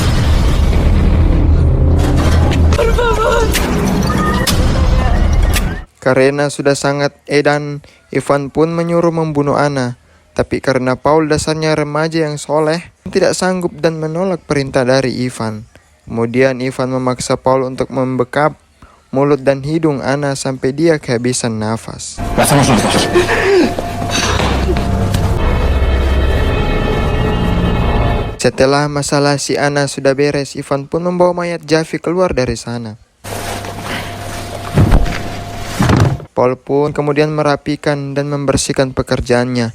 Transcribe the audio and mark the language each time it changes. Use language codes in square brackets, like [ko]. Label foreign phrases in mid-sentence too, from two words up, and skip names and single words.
[id] Karena sudah sangat edan, Ivan pun menyuruh membunuh Anna. Tapi karena Paul dasarnya remaja yang soleh, tidak sanggup dan menolak perintah dari Ivan. Kemudian Ivan memaksa Paul untuk membekap mulut dan hidung Anna sampai dia kehabisan nafas. [es] Lo hacemos los dos. [id] Setelah masalah si Anna sudah beres, Ivan pun membawa mayat Javi keluar dari sana. Paul pun kemudian merapikan dan membersihkan pekerjaannya.